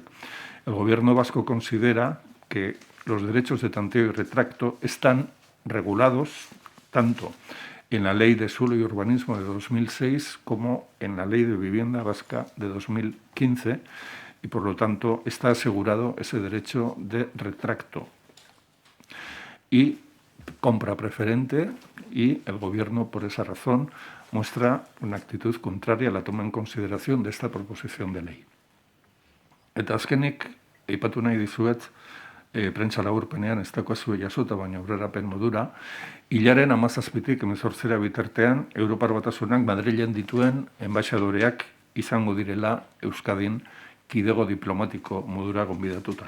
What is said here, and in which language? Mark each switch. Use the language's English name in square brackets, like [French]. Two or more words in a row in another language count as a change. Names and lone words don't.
[Spanish] El Gobierno vasco considera que los derechos de tanteo y retracto están regulados tanto en la Ley de Suelo y Urbanismo de 2006 como en la Ley de Vivienda Vasca de 2015 y, por lo tanto, está asegurado ese derecho de retracto y compra preferente, y el Gobierno, por esa razón, muestra una actitud contraria a la toma en consideración de esta proposición de ley. [Basque] Eta azkenik, aipatu nahi dizuet, prentsa laburpenean ez daukazue jasota, baina aurrerapen modura, hilaren 17tik 18 bitartean, Europar Batasunak Madrilen dituen enbaixadoreak izango direla Euskadin kidego diplomatiko modura gonbidatuta.